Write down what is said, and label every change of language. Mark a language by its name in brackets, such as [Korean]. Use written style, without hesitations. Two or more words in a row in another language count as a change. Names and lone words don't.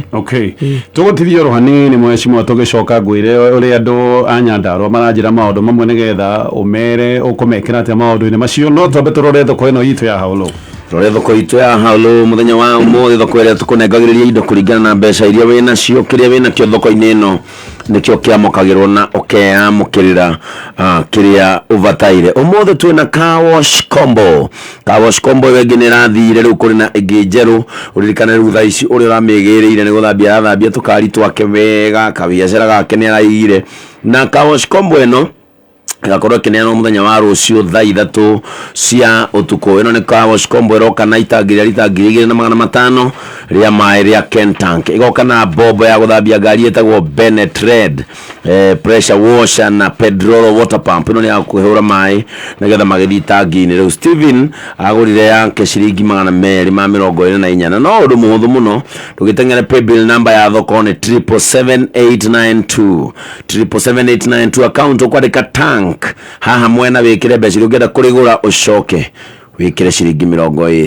[Kikuyu] Tũgũtithia oro hanini mheshimiwa tũgĩcoka ngwĩre ũrĩa andũ a Nyandarua maranjĩra maũndũ mamwe nĩgetha ũmere ũkũmekĩra atĩa maũndũ-inĩ macio no twambe tũrore thoko ĩno itũ ya Haũlũ. Rore thoko itu ya Haũlũ muthenya wa ũmũthĩ thoko ĩrĩa tũkũnengagĩrĩria indo kũringana na mbeca iria wĩna cio kĩrĩa wĩna kĩo thoko-inĩ ĩno nĩkĩo kĩamũkagĩrwo na ũkeyamũkĩrĩra kĩrĩa ũbataire. Ũmũthĩ twĩna [English] car wash combo. Car wash combo [Kikuyu] ĩyo ĩngĩ nĩ ĩrathire rĩu kũrĩ na ĩngĩ njerũ ũririkane rĩu thaa ici ũrĩa ũramĩgĩrĩire nĩ gũthambia arathambia tũkari twake wega kabiacara gake nĩ araigire na [English] car wash combo [Kikuyu] ĩno igakorwo kineano muthenya wa rucio thaa 3 cia utuko. Ino ni [English] car wash combo [Kikuyu] iroka na itangiria litangiri na 500 ria mai ria Kentank igoka na bobo ya guthambia ngari etagwo Bennett Red pressure washer na Pedrolo water pump. Ino ni ya kuhura mai nigetha magithi tangi-ini. Riu Steven agurire yake ciringi 224 no undu muhuthu muno tugitengere [English] pay bill number [Kikuyu] ya thoko ni 77892 77892 account ukwandika tank haha mwena wikire mbeca ungenda kurigura ucoke wikire ciringi 20